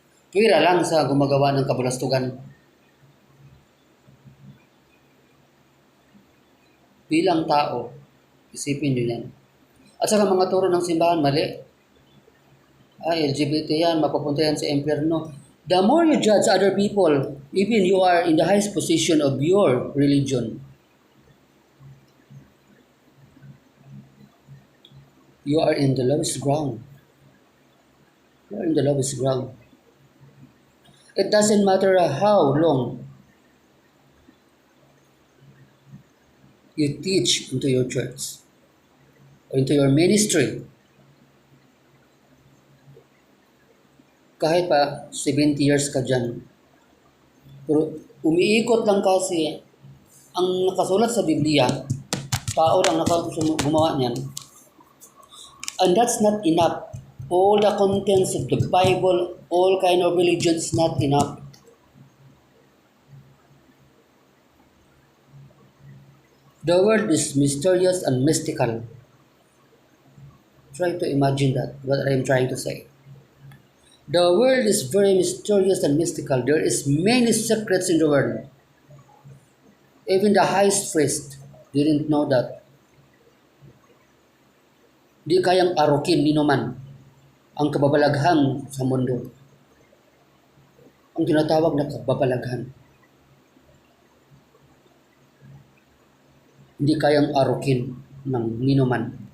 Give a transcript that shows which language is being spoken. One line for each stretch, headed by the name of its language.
Filipino: Tuwira lang sa gumagawa ng kabulastugan. Bilang tao, isipin nyo yan. At saka mga turo ng simbahan, mali. LGBT yan, mapapunta yan sa impyerno.
English: The more you judge other people, even you are in the highest position of your religion, you are in the lowest ground. You are in the lowest ground. It doesn't matter how long you teach into your church or into your ministry.
Filipino: Kahit pa 70 years ka dyan. Pero umiikot lang kasi ang nakasulat sa Biblia, tao lang gumawa niyan.
English: And that's not enough. All the contents of the Bible, all kind of religion is not enough. The world is mysterious and mystical. Try to imagine that, what I am trying to say. The world is very mysterious and mystical. There is many secrets in the world. Even the highest priest didn't know that.
Filipino: Di kayang arukin ni naman ang kababalaghan sa mundo. Ang tinatawag na kababalaghan. Hindi kayang arukin ng ninuman.